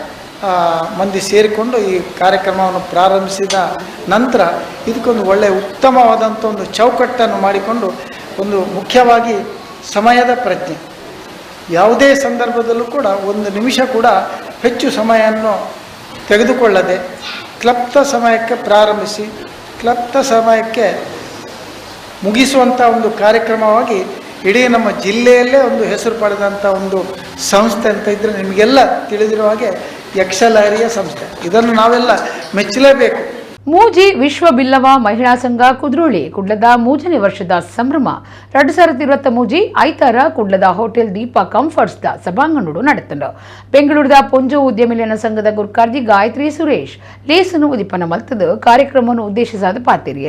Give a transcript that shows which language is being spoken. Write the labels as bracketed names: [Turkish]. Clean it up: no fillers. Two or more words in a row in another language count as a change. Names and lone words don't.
[Kannada] ಮಂದಿ ಸೇರಿಕೊಂಡು ಈ ಕಾರ್ಯಕ್ರಮವನ್ನು ಪ್ರಾರಂಭಿಸಿದ ನಂತರ ಇದಕ್ಕೊಂದು ಒಳ್ಳೆಯ ಉತ್ತಮವಾದಂಥ ಒಂದು ಚೌಕಟ್ಟನ್ನು ಮಾಡಿಕೊಂಡು ಒಂದು ಮುಖ್ಯವಾಗಿ ಸಮಯದ ಪ್ರಜ್ಞೆ, ಯಾವುದೇ ಸಂದರ್ಭದಲ್ಲೂ ಕೂಡ ಒಂದು ನಿಮಿಷ ಕೂಡ ಹೆಚ್ಚು ಸಮಯವನ್ನು ತೆಗೆದುಕೊಳ್ಳದೆ ಕ್ಲಪ್ತ ಸಮಯಕ್ಕೆ ಪ್ರಾರಂಭಿಸಿ ಕ್ಲಪ್ತ ಸಮಯಕ್ಕೆ ಮುಗಿಸುವಂಥ ಒಂದು ಕಾರ್ಯಕ್ರಮವಾಗಿ ಇಡೀ ನಮ್ಮ ಜಿಲ್ಲೆಯಲ್ಲೇ ಒಂದು ಹೆಸರು ಪಡೆದಂಥ ಒಂದು ಸಂಸ್ಥೆ ಅಂತ ಇದ್ದರೆ ನಿಮಗೆಲ್ಲ ತಿಳಿದಿರುವ ಹಾಗೆ ಯಕ್ಷಲಹರಿಯ ಸಂಸ್ಥೆ. ಇದನ್ನು ನಾವೆಲ್ಲ ಮೆಚ್ಚಲೇಬೇಕು. [Tulu] ಮೂಜಿ ವಿಶ್ವ ಬಿಲ್ಲವ ಮಹಿಳಾ ಸಂಘ ಕುದ್ರೋಳಿ ಕುಡ್ಲದ 3ನೇ ವರ್ಷದ ಸಂಭ್ರಮ 2020 ಮೂಜಿ ಐತಾರ ಕುಡ್ಲದ ಹೋಟೆಲ್ ದೀಪ ಕಂಫರ್ಟ್ಸ್ ದ ಸಭಾಂಗಣಡು ನಡೆತಂಡು. ಬೆಂಗಳೂರದ ಪೊಂಜು ಉದ್ಯಮಿಲನ ಸಂಘದ ಗುರ್ಕಾರ್ಜಿ ಗಾಯತ್ರಿ ಸುರೇಶ್ ಲೇಸನು ಉದಿಪನ ಮಲ್ತದು ಕಾರ್ಯಕ್ರಮವನ್ನು ಉದ್ದೇಶಿಸಾದ ಪಾತಿರಿಯರು.